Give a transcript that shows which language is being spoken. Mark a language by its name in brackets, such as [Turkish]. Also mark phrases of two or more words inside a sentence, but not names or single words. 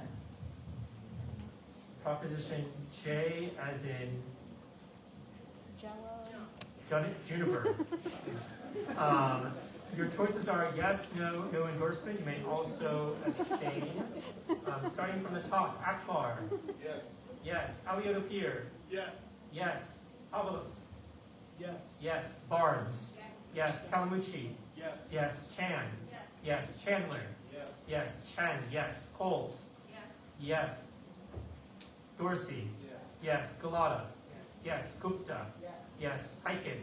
[English] Proposition J as in Juniper. Your choices are yes, no, no endorsement. You may also abstain. Starting from the top, Akbar. Yes. Yes. Elliott-Appear. Yes. Yes. Avalos. Yes. Yes. Barnes. Yes. Kalamucci. Yes. Yes. Chan. Yes. Yes. Chandler. Yes. Yes. Chen. Yes. Coles. Yes. Yes. Dorsey? Yes. Galata? Yes. Gupta? Yes. Hyken?